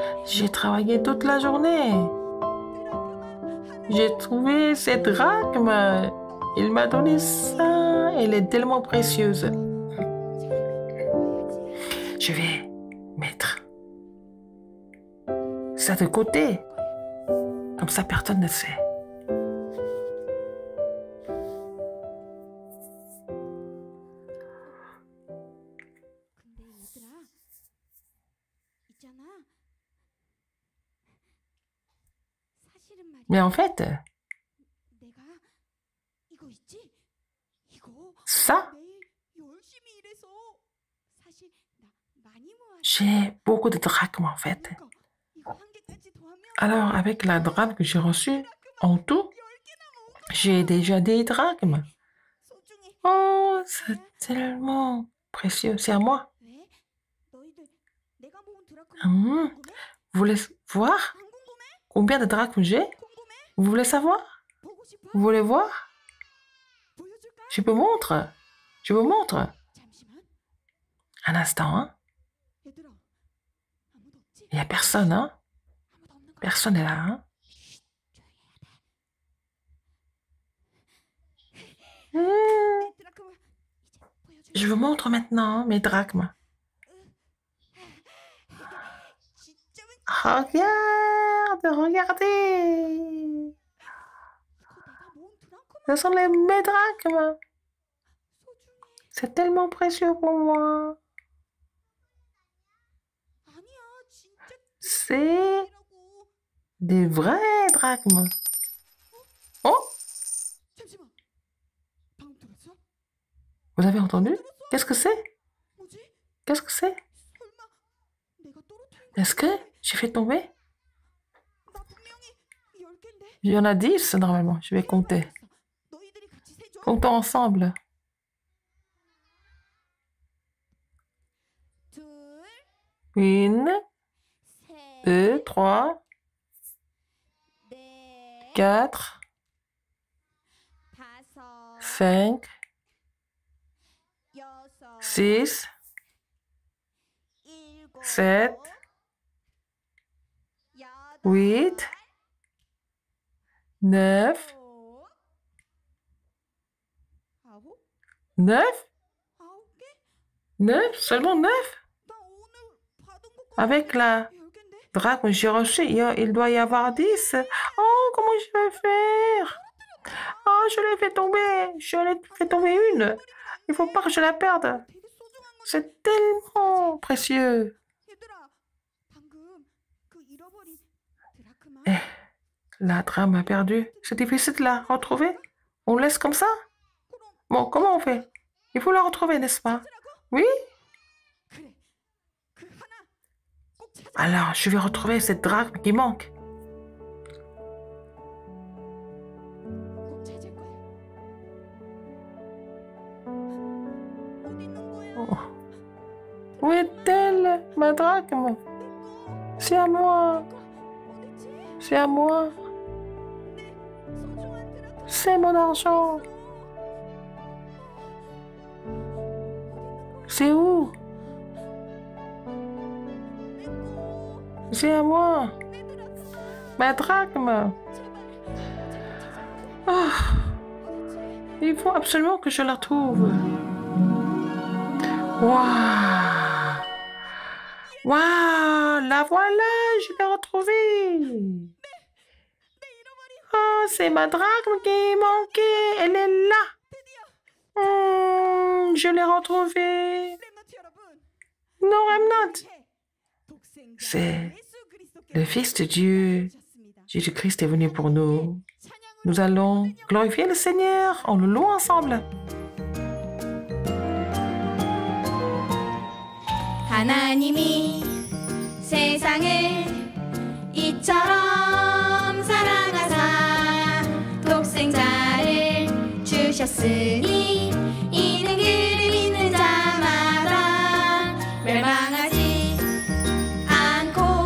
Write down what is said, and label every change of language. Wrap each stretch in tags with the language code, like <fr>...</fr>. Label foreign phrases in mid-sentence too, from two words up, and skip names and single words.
<fr>J'ai travaillé toute la journée. J'ai trouvé cette drachme. Il m'a donné ça. Elle est tellement précieuse. Je vais mettre ça de côté. Comme ça, personne ne sait.</fr> <ko>근데 얘들아, 있잖아. 사실은 말이야.</ko> <fr>Mais en fait,</fr> <ko>내가 이거 있지? 이거</ko> <fr>ça,</fr> <ko>매일 열심히 일해서 사실 나 많이 모아.</ko> <fr>j'ai beaucoup de drachmes en fait.</fr> <ko>그러니까 이거 한 개까지 더하면</ko> <fr>Alors, avec la drachme que j'ai reçue, en tout,</fr> <ko>10개나 모은 거</ko> <fr>j'ai déjà des drachmes.</fr> <ko>소중해.</ko> <fr>Oh, c'est tellement précieux. C'est à moi.</fr> <ko>왜? 너희들 내가 모은 드라크마 Hum, 궁금해?</ko> <fr>Vous voulez voir</fr> <ko>안 궁금해?</ko> <fr>combien de drachmes j'ai?</fr> <ko>궁금해?</ko> <fr>Vous voulez savoir?</fr> <ko>보고 싶어?</ko> <fr>Vous voulez voir?</fr> <ko>보여줄까?</ko> <fr>Je vous montre. Je vous montre.</fr> <ko>잠시만.</ko> <fr>Un instant, hein?</fr> <ko>얘들아, 아무도 없지?</ko> <fr>Il n'y a personne, hein?</fr> <ko>아무도 없는 거.</ko> <fr>Personne n'est là, hein? Hum,</fr> <ko>내 드라크마 이제 보여줄까?</ko> <fr>Je vous montre maintenant mes drachmes.</fr> <ko>진짜 왠지</ko> <fr>Regarde, regardez.</fr> <ko>이거 내가 모은 드라크마</ko> <fr>Ce sont mes drachmes.</fr> <ko>소중해.</ko> <fr>C'est tellement précieux pour moi.</fr> <ko>아니야, 진짜</ko> <fr>C'est</fr> <ko>드라크마라고.</ko> <fr>des vrais drachmes. Oh,</fr> <ko>잠시만. 방금 들었어?</ko> <fr>vous avez entendu? Qu'est-ce que c'est?</fr> <ko>뭐지?</ko> <fr>Qu'est-ce que c'est?</fr> <ko>설마 내가 떨어뜨린 거</ko> <fr>Est-ce que j'ai fait tomber?</fr> <ko>나 분명히 10개인데.</ko> <fr>Il y en a 10 normalement. Je vais compter.</fr> <ko>너희들이 같이 세줘.</ko> <fr>Comptons ensemble.</fr> <ko>둘,</ko> <fr>Une,</fr> <ko>셋,</ko> <fr>deux, trois,</fr> <ko>넷,</ko> <fr>4,</fr> <ko>다섯,</ko> <fr>5,</fr> <ko>여섯,</ko> <fr>6,</fr> <ko>일곱,</ko> <fr>7,</fr> <ko>여덟,</ko> <fr>8, 9,</fr> <ko>아홉,</ko> <fr>9,</fr> <ko>아홉 개?</ko> <fr>9, seulement 9.</fr> <ko>나 오늘 받은 거</ko> <fr>Avec la</fr> <ko>10개인데?</ko> <fr>drachme que j'ai reçue, il doit y avoir 10. Oh, comment je vais faire? Oh, je l'ai fait tomber. Je l'ai fait tomber une. Il faut pas que je la perde.</fr> <ko>되게 소중한 건데.</ko> <fr>C'est tellement précieux.</fr> <ko>얘들아, 방금 그 잃어버린 드라크마</ko> <fr>Eh, la drachme a perdu. C'est difficile de la retrouver. On laisse comme ça?</fr> <ko>그럼</ko> <fr>Bon, comment on fait? Il faut la retrouver, n'est-ce pas?</fr> <ko>찾으라고?</ko> <fr>Oui?</fr> <ko>그래, 그 하나 꼭 찾아.</ko> <fr>Alors, je vais retrouver cette drachme qui manque.</fr> <ko>꼭 찾을 거야. 어디 있는 거야?</ko> <fr>Oh. Où est-elle, ma drachme? C'est à moi.</fr> <ko>어딨지?</ko> <fr>C'est à moi.</fr> <ko>내 소중한 드라크마.</ko> <fr>C'est mon argent. C'est où? C'est à moi. Ma drachme. Ah, il faut absolument que je la trouve. Waouh! Waouh! La voilà, je l'ai retrouvée. Oh, c'est ma drachme qui manquait. Elle est là. Je l'ai retrouvée.</fr> <ko>렘넌트 여러분,</ko> <en>No remnant.</en> <ko>독생자</ko> <fr>C'est</fr> <ko>예수 그리스도께서</ko> <fr>le Fils de Dieu.</fr> <ko>오셨습니다.</ko> <fr>Jésus-Christ est venu pour nous.</fr> <ko>찬양을</ko> <fr>Nous allons glorifier le Seigneur en le louant ensemble.</fr> <ko>하나님이 세상을 이처럼 사랑하사 독생자를 주셨으니 이는 그를 믿는 자마다 멸망하지 않고</ko>